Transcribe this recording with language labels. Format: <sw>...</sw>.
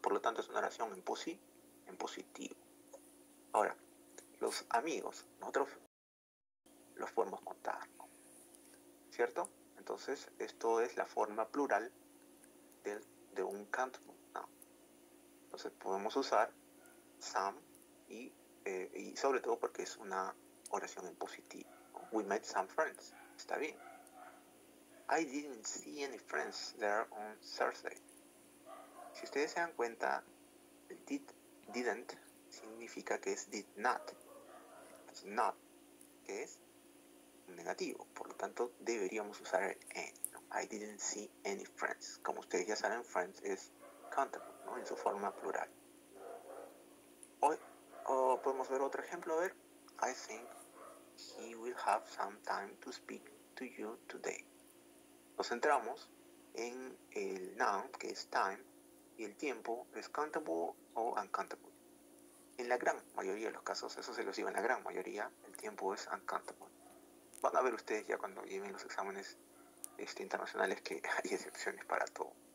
<es>Por lo tanto es una oración en positivo. Ahora, los amigos, nosotros los podemos contar, ¿no? ¿Cierto? Entonces, esto es la forma plural de un countable noun. Entonces, podemos usar some y sobre todo porque es una oración en positivo, ¿no?</es> <en>We met some friends. Está bien. I didn't see any friends there on Thursday.</en> <es>Si ustedes se dan cuenta, el didn't significa que es did not. Entonces, not, que es un negativo. Por lo tanto, deberíamos usar el any, ¿no? I didn't see any friends. Como ustedes ya saben, friends es countable, ¿no? En su forma plural. Hoy podemos ver otro ejemplo.</es> <en>A ver, I think he will have some time to speak to you today.</en> <es>Nos centramos en el noun, que es time, y el tiempo es countable o uncountable. En la gran mayoría de los casos, eso se los digo, en la gran mayoría, el tiempo es uncountable. Van a ver ustedes ya cuando lleven los exámenes internacionales que hay excepciones para todo.</es>